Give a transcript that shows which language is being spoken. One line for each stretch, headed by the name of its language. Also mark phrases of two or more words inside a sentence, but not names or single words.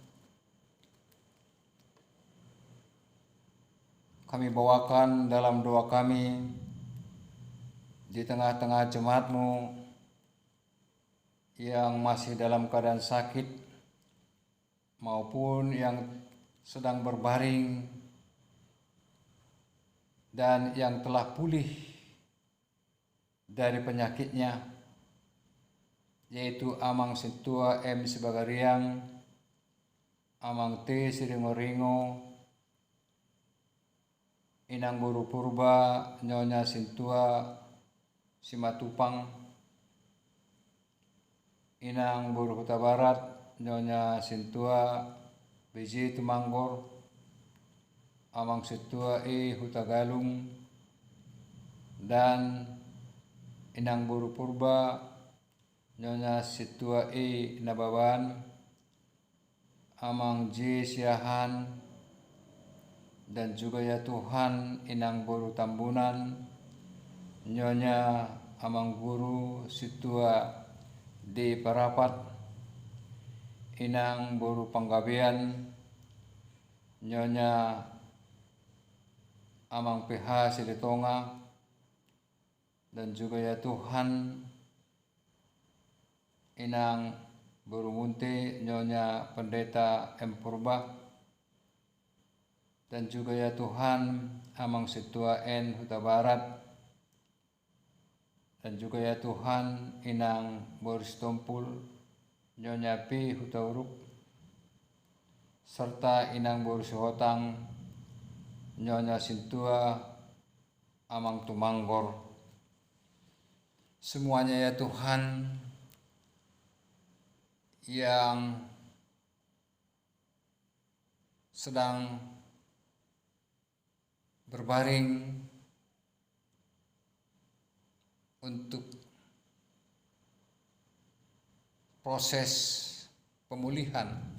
Indonesian: kami bawakan dalam doa kami di tengah-tengah jemaat-Mu yang masih dalam keadaan sakit maupun yang sedang berbaring dan yang telah pulih dari penyakitnya, yaitu Amang Sintua M. Sibagariang, Amang T. Siringoringo, Inang Buru Purba, Nyonya Sintua Simatupang, Inang Buru Huta Barat, Nyonya Sintua BJ Tumanggor, Amang Sintua E. Huta Galung, dan Inang Boru Purba, Nyonya Situa E Nababan, Amang J Siahan, dan juga ya Tuhan Inang Boru Tambunan, Nyonya Amang Guru Situa D Parapat, Inang Boru Panggabean, Nyonya Amang PH Sidetonga, dan juga ya Tuhan Inang Boru Munte, Nyonya Pendeta M Purba, dan juga ya Tuhan Amang Situa N Huta Barat, dan juga ya Tuhan Inang Boris Tompul, Nyonya P Huta Uruk, serta Inang Boris Hotang, Nyonya Sintua Amang Tumanggor. Semuanya ya Tuhan yang sedang berbaring untuk proses pemulihan,